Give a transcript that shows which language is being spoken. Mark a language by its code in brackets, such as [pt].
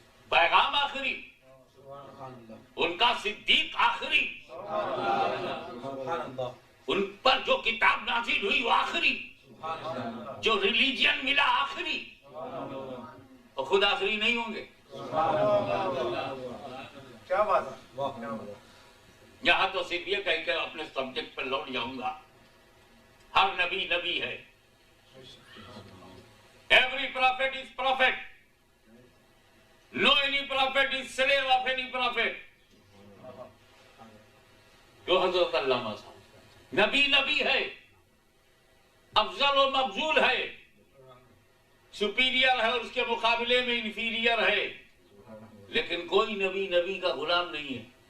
[ur] پیغام آخری، ان کا صدیق آخری، ان پر جو کتاب نازل ہوئی وہ آخری، جو ریلیجن ملا آخری، اور خود آخری نہیں ہوں گے. کیا بات ہے. یہاں تو صرف یہ کہہ کے اپنے سبجیکٹ پر لوٹ جاؤں گا، ہر نبی نبی ہے. [en] Every prophet is prophet. No any prophet is slave of any prophet. [ur] جو حضرت علامہ صاحب نبی نبی ہے، افضل و مفضول ہے، سپیریئر ہے اور اس کے مقابلے میں انفیریئر ہے، لیکن کوئی نبی نبی کا غلام نہیں ہے.